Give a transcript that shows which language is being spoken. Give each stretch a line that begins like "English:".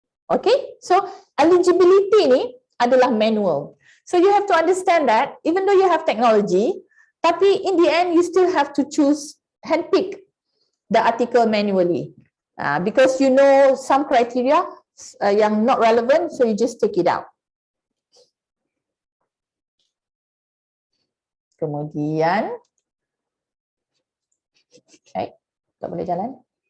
Malay: Okay, so eligibility ni adalah manual.
English: So you have to understand that even though you have technology,
Malay: tapi
English: in the end you still have to choose, handpick the article manually, because you know some criteria yang not relevant, so you just take it out.
Malay: Kemudian, tak boleh jalan.